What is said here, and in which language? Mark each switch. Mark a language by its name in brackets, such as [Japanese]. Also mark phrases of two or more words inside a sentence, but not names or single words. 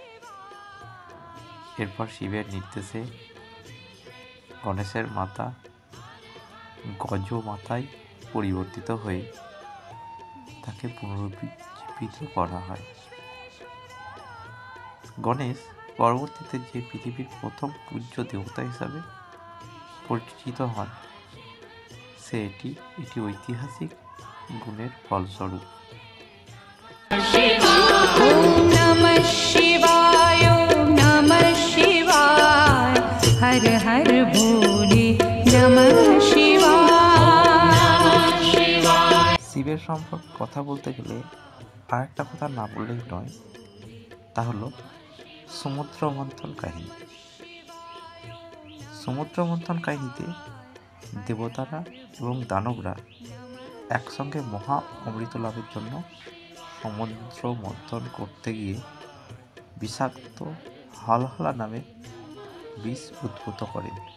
[Bangla] এরপর শিবের নির্দেশে গণেশের মাতা গজ মাতায় পরিবর্তিত হয়ে তাকে পুনরুজ্জীবিত করা হয়। গণেশ পরবর্তীতে যে পৃথিবীর প্রথম পূজ্য দেবতা হিসাবে পরিচিত হন, এটি ঐতিহাসিক গুণের ফলস্বরূপ। [Sanskrit] ॐ नमः शिवाय ॐ नमः शिवाय हर हर भोले नमः शिवाय। [Bangla] শিবের সম্পর্কে কথা বলতে গেলে আরেকটা কথা না বললেই নয়, তা হলো সমুদ্র মন্থন কাহিনী। সমুদ্র মন্থন কাহিনীতে দেবতারা এবং দানবরা একসঙ্গে মহা অমৃত লাভের জন্য সমুদ্র মন্থন করতে গিয়ে বিষাক্ত হলহলা নামে বিষ উদ্ভূত করেন।